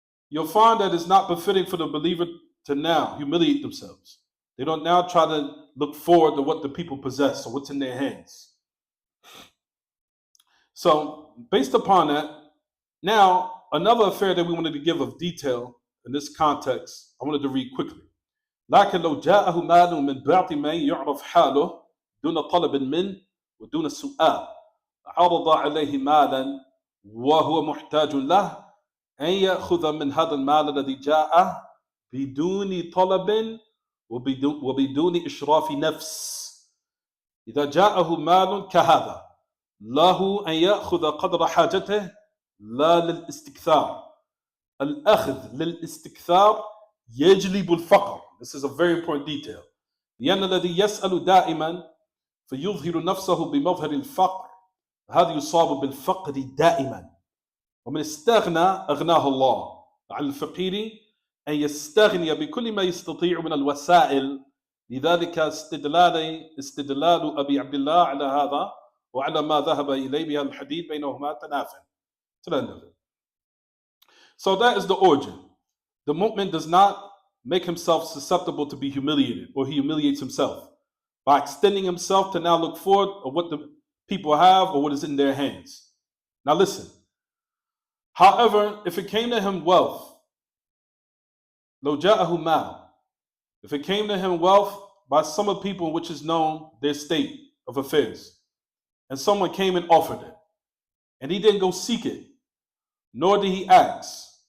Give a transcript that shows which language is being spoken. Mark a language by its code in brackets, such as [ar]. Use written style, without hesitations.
[en] You'll find that it's not befitting for the believer to now humiliate themselves. They don't now try to look forward to what the people possess or what's in their hands. So based upon that, now another affair that we wanted to give of detail in this context, I wanted to read quickly. [ar] لكن لو جاءه مال من بعض من يعرف حاله دون طلب منه ودون سؤال عرض عليه مالا وهو محتاج له أن يأخذ من هذا المال الذي جاءه بدون طلب وبدون إشراف نفس. إذا جاءه مال كهذا له أن يأخذ قدر حاجته لا للاستكثار. الأخذ للاستكثار يجلب الفقر. [en] This is a very important detail. [ar] لأن الذي يسأل دائما فيظهر نفسه بمظهر الفقر هذا يصاب بالفقر دائما. ومن استغنى أغناه الله. على الفقير أن يستغني بكل ما يستطيع من الوسائل. لذلك استدلال أبي عبد الله على هذا وعلى ما ذهب إليه بهذا الحديث بينهما تنافع. [en] To the end of it. So that is the origin. The mu'min does not make himself susceptible to be humiliated, or he humiliates himself by extending himself to now look forward of what the people have or what is in their hands. Now listen. However, if it came to him wealth, [ar] لو جاءه مال, [en] if it came to him wealth by some of the people which is known their state of affairs, and someone came and offered it, and he didn't go seek it, nor did he ask.